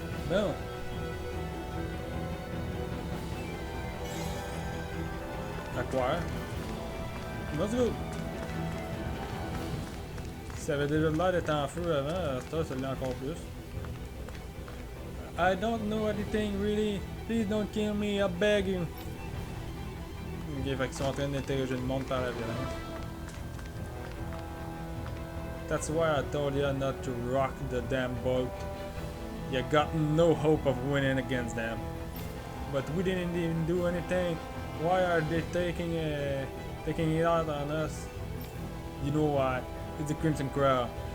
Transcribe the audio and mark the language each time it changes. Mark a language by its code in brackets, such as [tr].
[fr] Bon. À quoi? [en] Let's go! [fr] Ça avait déjà l'air d'être en feu avant, ça l'est encore plus. [en] I don't know anything really. Please don't kill me, I beg you. [fr] Ok, fait qu'ils sont en train d'interroger le monde par la violence. [en] That's why I told you not to rock the damn boat. You got no hope of winning against them. But we didn't even do anything. Why are they taking it out on us? You know why? It's the Crimson Crowd.